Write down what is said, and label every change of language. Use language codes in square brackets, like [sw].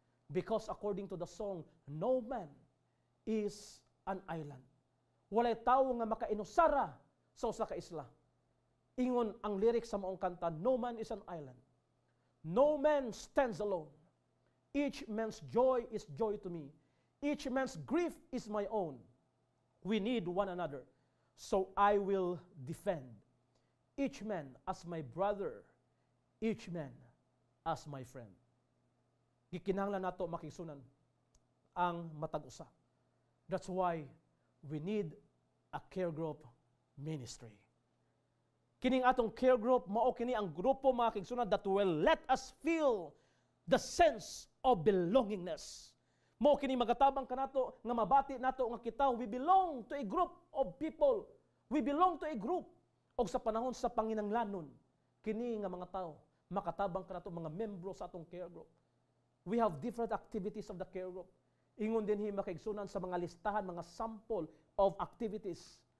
[en] Because according to the song, no man is an island. [ceb] Walay tawo nga makainusara sa usa ka isla. Ingon ang lyrics sa maong kanta, [en] no man is an island. No man stands alone. Each man's joy is joy to me. Each man's grief is my own. We need one another. So I will defend each man as my brother, each man as my friend. [ceb] Gikinahanglan nato makisunan ang matag-usa. [en] That's why we need a care group ministry. [ceb] Kining atong care group, mao kini ang grupo mga kigsunan [en] that will let us feel the sense of belongingness. [ceb] Mao kini magatabang kanato nga mabati nato nga kita, [en] we belong to a group of people. We belong to a group. [ceb] Og sa panahon sa panginanglanon, kini nga mga tao makatabang kanato mga membro sa atong care group. [en] We have different activities of the care group. [ceb] Ingon din hi makaigsunan sa mga listahan, mga [en] sample of activities.